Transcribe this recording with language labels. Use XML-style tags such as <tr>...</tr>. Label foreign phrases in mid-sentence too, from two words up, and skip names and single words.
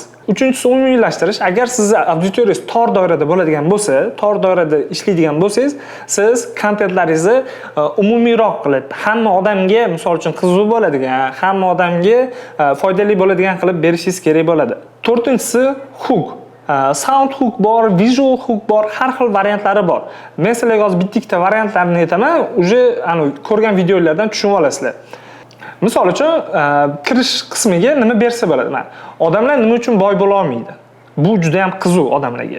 <uz>Uchinchisi, umumiylashtirish. Agar sizni auditoriyangiz tor doirada bo'ladigan bo'lsa, tor doirada ishlaydigan bo'lsangiz, siz kontentlaringizni umumiyroq qilib, hamma odamga, misol uchun qiziq bo'ladigan, hamma odamga foydali bo'ladigan qilib berishingiz kerak bo'ladi. To'rtinchisi,</uz> <en>hook. Sound hook</en> <uz>bor,</uz> <en>visual hook</en> <uz>bor, har xil variantlari bor. Men sizlarga hozir bitta variantlarini aytaman, uje ko'rgan videolardan tushunib olasizlar. Misol uchun, kirish qismiga nima bersa bo'ladi? Odamlar nima uchun boy bo'la olmaydi? Bu juda ham qiziq odamlarga.</uz>